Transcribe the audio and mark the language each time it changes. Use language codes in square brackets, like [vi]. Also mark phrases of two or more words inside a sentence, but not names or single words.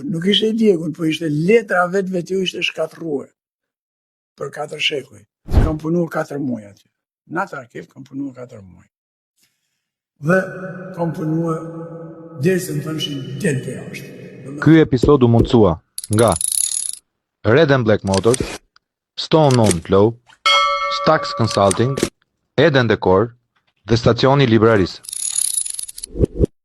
[sq] Nuk ishte i djegun, po ishte letra vetë ishte shkatërruar për 4 shekuj. Kam punuar 4 muaj aty. Në atë arkiv kam punuar 4 muaj. Dhe kam punuar derisa më thënshin del për jashtë. Ky episod u mundësua nga Red and Black Motors, Stone On Flow, Stax Consulting, Eden Decor dhe Stacioni Librarisë.